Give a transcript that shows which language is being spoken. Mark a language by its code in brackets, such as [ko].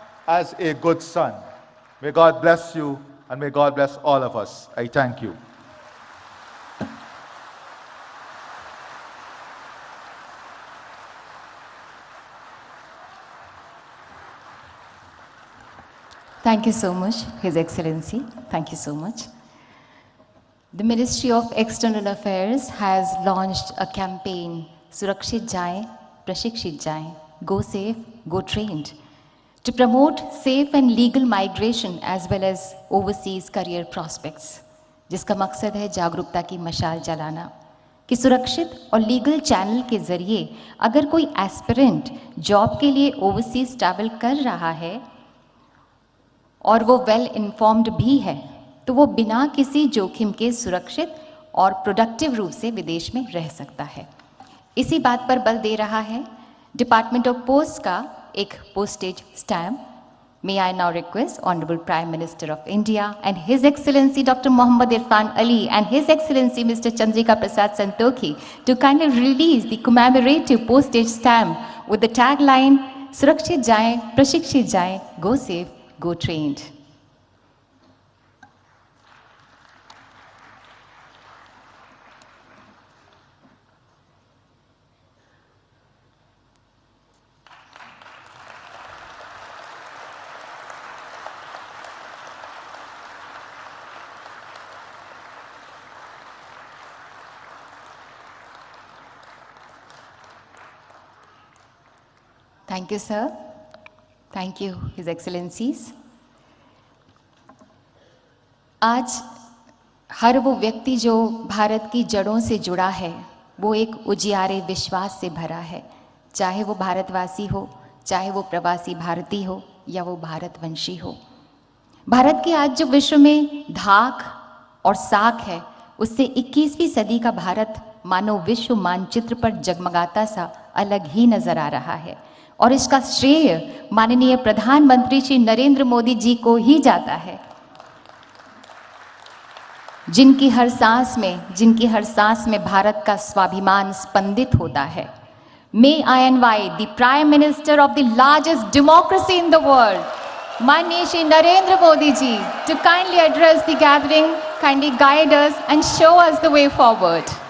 [en] as a good son. May God bless you, and may God bless all of us. I thank you. Thank you so much, His Excellency. Thank you so much. The Ministry of External Affairs has launched a campaign, Surakshit Jaye, Prashikshit Jaye, Go Safe, Go Trained, to promote safe and legal migration as well as overseas career prospects, [hi] जिसका मकसद है जागरूकता की मशाल जलाना कि सुरक्षित और लीगल चैनल के जरिए अगर कोई एस्पिरेंट जॉब के लिए ओवरसीज ट्रैवल कर रहा है और वो वेल इन्फॉर्म्ड भी है तो वो बिना किसी जोखिम के सुरक्षित और प्रोडक्टिव रूप से विदेश में रह सकता है। इसी बात पर बल दे रहा है डिपार्टमेंट ऑफ पोस्ट का एक postage stamp. [en] May I now request Honorable Prime Minister of India and His Excellency Dr. Mohammad Irfan Ali and His Excellency Mr. Chandrika Prasad Santokhi to kindly release the commemorative postage stamp with the tagline Surakshit Jaye, Prashikshit Jaye, Go Safe, Go Trained. Thank you, sir. Thank you, His Excellencies. [hi] आज हर वो व्यक्ति जो भारत की जड़ों से जुड़ा है वो एक उजियारे विश्वास से भरा है, चाहे वो भारतवासी हो, चाहे वो प्रवासी भारतीय हो या वो भारतवंशी हो। भारत की आज जो विश्व में धाक और साख है उससे 21वीं सदी का भारत मानो विश्व मानचित्र पर जगमगाता सा अलग ही नजर आ रहा है और इसका श्रेय माननीय प्रधानमंत्री श्री नरेंद्र मोदी जी को ही जाता है, जिनकी हर सांस में भारत का स्वाभिमान स्पंदित होता है। [en] May I invite the Prime Minister of the largest democracy in the world, माननीय Shri Narendra Modi ji, to kindly address the gathering, kindly guide us and show us the way forward.